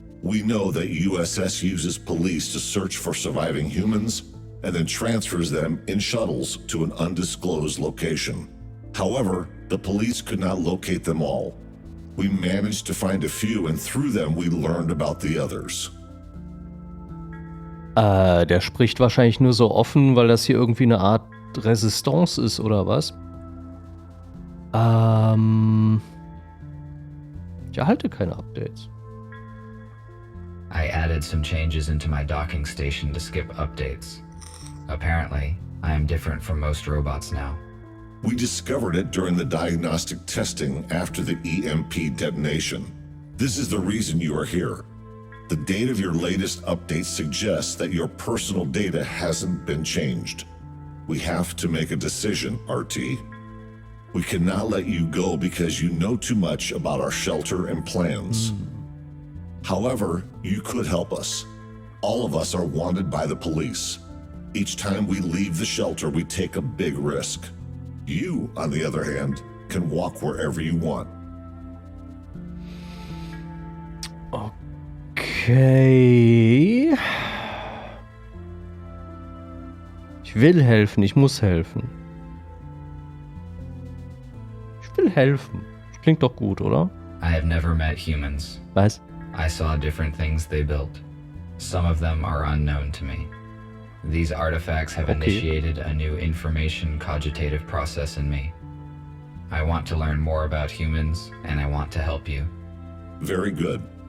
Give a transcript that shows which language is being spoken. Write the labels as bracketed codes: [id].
[en] We know that USS uses police to search for surviving humans and then transfers them in shuttles to an undisclosed location. However, the police could not locate them all. We managed to find a few, and through them we learned about the others. [de] Der spricht wahrscheinlich nur so offen, weil das hier irgendwie eine Art Resistance ist, oder was? Ich erhalte keine Updates. [en] I added some changes into my docking station to skip updates. Apparently, I am different from most robots now. We discovered it during the diagnostic testing after the EMP detonation. This is the reason you are here. The date of your latest update suggests that your personal data hasn't been changed. We have to make a decision, RT. We cannot let you go because you know too much about our shelter and plans. However, you could help us. All of us are wanted by the police. Each time we leave the shelter, we take a big risk. You, on the other hand, can walk wherever you want. Okay. [de] Ich will helfen, ich muss helfen. Ich will helfen. Das klingt doch gut, oder? [en] I have never met humans. [de] Was? [en] I saw different things they built. Some of them are unknown to me. These artifacts have initiated a new information cogitative process in me. I want to learn more about humans, and I want to help you. Very good.